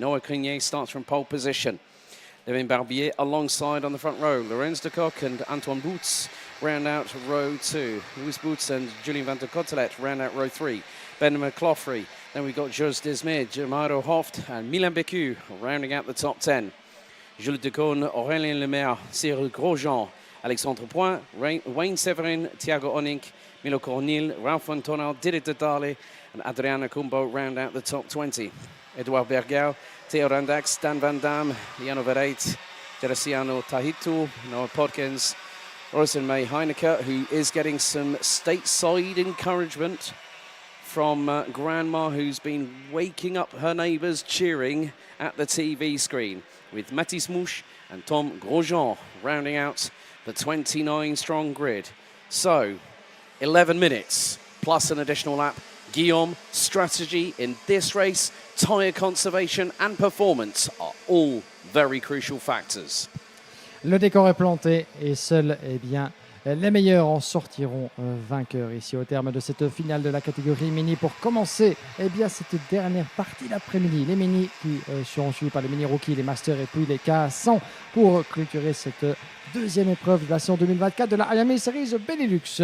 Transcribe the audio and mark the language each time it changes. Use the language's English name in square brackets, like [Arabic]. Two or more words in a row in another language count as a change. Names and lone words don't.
[English] Noah Crinier starts from pole position. Levin Barbier alongside on the front row. Lorenz de Kock and Antoine Boots round out row 2. Louis Boots and Julien Van der Cotelet round out row 3. Ben McCloughery. Then we've got Jos Desmé, Jamaro Hoft and Milan Bécu rounding out the top 10. Jules Decaune, Aurélien Lemaire, Cyril Grosjean, Alexandre Point, Wayne Severin, Thiago Onink, Milo Cornil, Ralph Antonal, Didit Dali and Adriana Kumbo round out the top 20. Edouard Bergau, Theo Randax, Dan Van Dam, Jano Vereit, Gerasiano Tahitu, Noah Podkins, Rosen May Heineke, who is getting some stateside encouragement from Grandma, who's been waking up her neighbours cheering at the TV screen, with Mathis Mouche and Tom Grosjean rounding out the 29-strong grid. So, 11 minutes plus an additional lap. Guillaume, strategy in this race, tyre conservation and performance are all very crucial factors. [French] Le décor est planté et seuls les meilleurs en sortiront vainqueurs ici au terme de cette finale de la catégorie mini pour commencer cette dernière partie d'après-midi. Les mini qui seront suivis par les mini rookies, les masters et puis les K100 pour clôturer cette deuxième épreuve de la saison 2024 de la Iame Series Benelux.